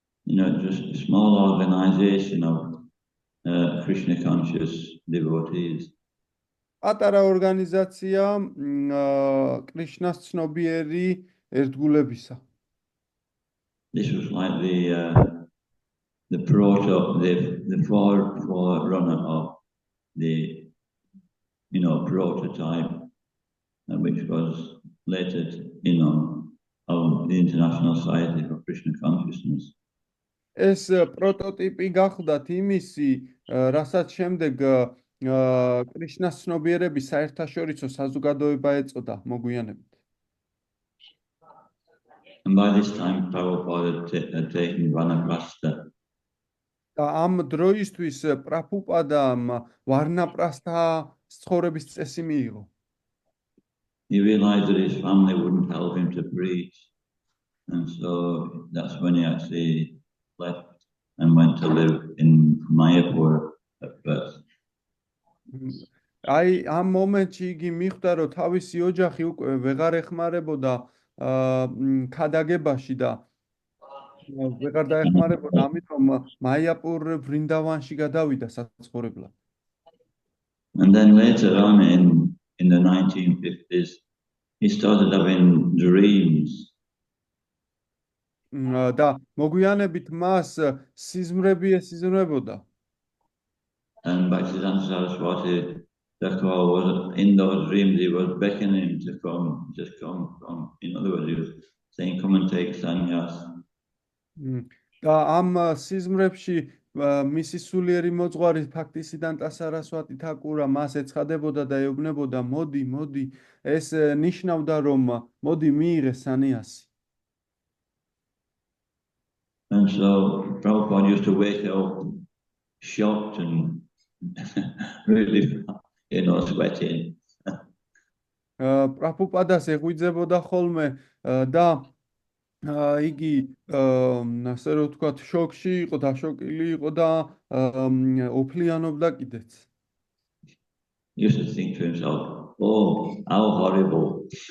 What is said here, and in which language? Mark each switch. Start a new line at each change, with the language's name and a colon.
English: Just a small organization of Krishna conscious devotees.
Georgian: პატარა ორგანიზაცია კრიშნას ცნობიერი ერთგულებისა.
English: This was like the forerunner of the prototype, which was later of the International Society for Krishna Consciousness.
Georgian: ეს პროტოტიპი გახდათ იმისი, რასაც შემდეგ კრიშნას ცნობიერების საერთაშორისო საზოგადოება ეწოდა მოგვიანებით.
English: And by this time, Prabhupada had taken Vanaprastha.
Georgian: და ამ დროისთვის პრაბჰუპადამ ვარნაპრასთა ცხოვრების წესი მიიღო.
English: He realized that his family wouldn't help him to preach, and so that's when he actually left and went to live in Mayapur at first.
Georgian: აი ამ მომენტში იგი მიხვდა, რომ თავისი ოჯახი უკვე ვეღარ ეხმარებოდა ქადაგებაში და ვეღარ დაეხმარებოდა, ამიტომ მაიაპურ ვრინდავანში გადავიდა საცხოვრებლად.
English: And then later on in the 1950s, he started having dreams.
Georgian: და მოგვიანებით მას სიზმრები ესიზმრებოდა.
English: And Bhaktisiddhanta Saraswati Thakur was in those dreams, he was beckoning him to come, just come. In other words, he was saying, come and take sannyas.
Georgian: და ამ სიზმრებში მისი სულიერი მოძღვარი ბhaktisiddhanta saraswati თაკურა მას ეცხადებოდა და ეუბნებოდა, მოდი, ეს ნიშნავდა, რომ მოდი მიიღე სანიასი.
English: And so Prabhupada used to wake up shocked and really, sweating.
Georgian: პრაბჰუპადას ეღვიძებოდა ხოლმე და იგი ასე რომ ვთქვათ შოკში იყო, დაშოკილი იყო და ოფლიანობდა კიდეც.
English: He used to think to himself, oh, how horrible.